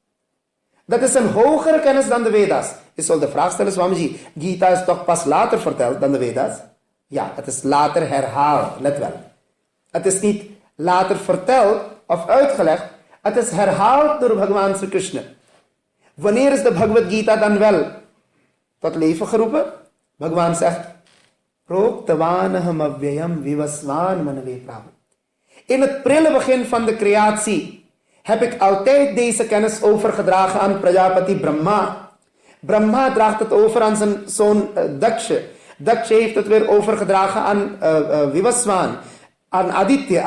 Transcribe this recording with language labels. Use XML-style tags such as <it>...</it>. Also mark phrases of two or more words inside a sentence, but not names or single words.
<nl>Dat is een hogere kennis dan de Vedas. Je zult de vraag stellen, Swamiji, Gita is toch pas later verteld dan de Vedas? Ja, het is later herhaald, let wel. Het is niet later verteld of uitgelegd, het is herhaald door Bhagwan Sri Krishna. Wanneer is de Bhagavad Gita dan wel tot leven geroepen? Bhagwan zegt,</nl> <sa>प्रोक्तवानहम् अव्ययम् विवस्वान् मनवे प्राहु.</sa> <nl>In het prille begin van de creatie heb ik altijd deze kennis overgedragen aan Prajapati Brahma. Brahma draagt het over aan zijn zoon Daksha. Daksha heeft het weer overgedragen aan Vivasvan, aan Aditya.</nl>